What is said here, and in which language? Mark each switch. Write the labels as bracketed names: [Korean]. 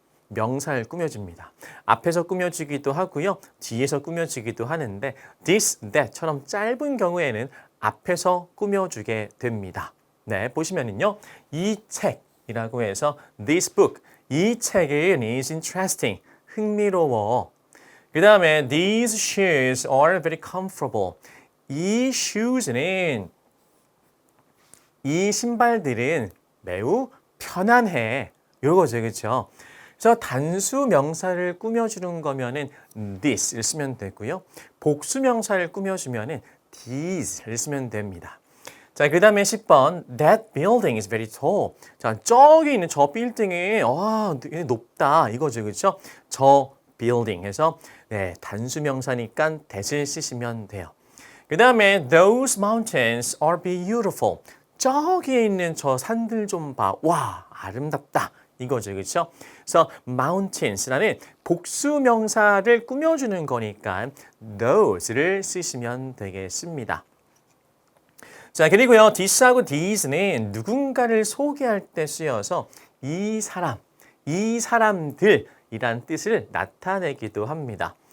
[Korean] 명사를 꾸며줍니다. 앞에서 꾸며주기도 하고요. 뒤에서 꾸며주기도 하는데 this, that처럼 짧은 경우에는 앞에서 꾸며주게 됩니다. 네, 보시면은요. 이 책이라고 해서 this book, 이 책은 [English] is interesting, [Korean] 흥미로워. 그 다음에 [English] these shoes are very comfortable. 이 shoes는 [Korean] 이 신발들은 매우 편안해. 요거죠, 그렇죠? 그래서 단수 명사를 꾸며주는 거면은 this를 쓰면 되고요. 복수 명사를 꾸며주면은 these를 쓰면 됩니다. 자, 그 다음에 10번. [English] That building is very tall. [Korean] 자, 저기 있는 저 빌딩이 되게 높다. 이거죠, 그렇죠? 저 building 해서 네, 단수 명사니까 that을 쓰시면 돼요. 그 다음에 [English] those mountains are beautiful. [Korean] 저기에 있는 저 산들 좀 봐. 와, 아름답다. 이거죠, 그렇죠? 그래서 mountains라는 복수 명사를 꾸며주는 거니까 those를 쓰시면 되겠습니다. 자, 그리고요, this하고 these는 누군가를 소개할 때 쓰여서 이 사람, 이 사람들이란 뜻을 나타내기도 합니다.